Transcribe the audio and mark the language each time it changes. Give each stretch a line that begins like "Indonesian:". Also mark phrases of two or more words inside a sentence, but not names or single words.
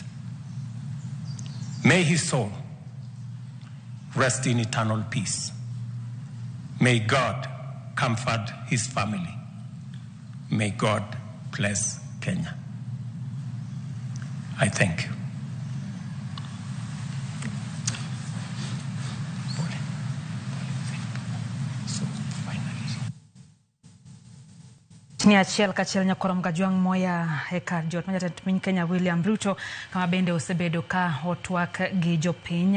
English: May his soul rest in eternal peace. May God comfort his family. May God bless Kenya. I thank you.
Luo (Kenya and Tanzania): Ni achiel kachiel nyakorom gajuang moya ekar jot majatend piny Kenya William Ruto kama bende osebedo ka otwak gi jopiny.